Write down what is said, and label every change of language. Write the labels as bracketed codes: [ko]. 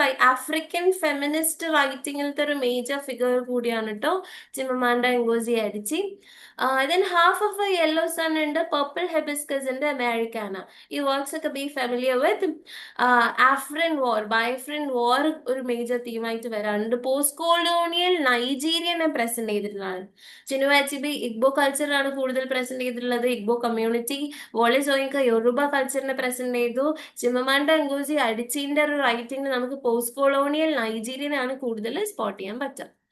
[ml] African feminist റൈറ്റിങ്ങിലത്തെ ഒരു major figure കൂടിയാണ് കേട്ടോ ചിമമാണ്ട എങ്കോസി അടിച്ചി. [en] Then half of a yellow sun and a purple hibiscus in the Americana. You also could be familiar with Afrin War, Biafran War, [ml] ഒരു major തീമായിട്ട് വരാറുണ്ട്. Post colonial നൈജീരിയനെ present ചെയ്തിട്ടുള്ളതാണ്. Chinua അച്ചിബി Igbo കൾച്ചറാണ് കൂടുതൽ present ചെയ്തിട്ടുള്ളത്. Igbo community. വോളെ Soyinka യൊറുബ കൾച്ചറിനെ present ചെയ്തു. ചിമമാൻഡ ngozi അഡിച്ചിന്റെ ഒരു writing നമുക്ക് post colonial നൈജീരിയനാണ് കൂടുതൽ spot ചെയ്യാൻ പറ്റുക.